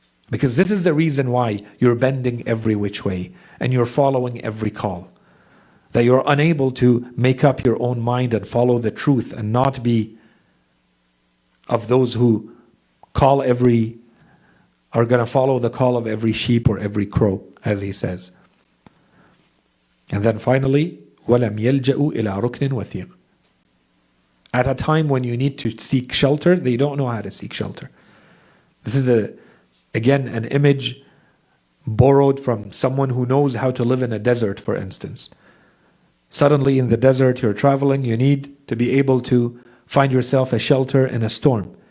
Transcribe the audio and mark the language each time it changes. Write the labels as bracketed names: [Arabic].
[English] Because this is the reason why you're bending every which way, and you're following every call. That you're unable to make up your own mind and follow the truth, and not be of those who are going to follow the call of every sheep or every crow, as he says. And then finally, [Arabic] وَلَمْ يَلْجَأُوا إِلَىٰ رُكْنٍ وَثِيقٍ. [English] At a time when you need to seek shelter, they don't know how to seek shelter. This is again an image borrowed from someone who knows how to live in a desert, for instance. Suddenly in the desert you're traveling, you need to be able to find yourself a shelter in a storm.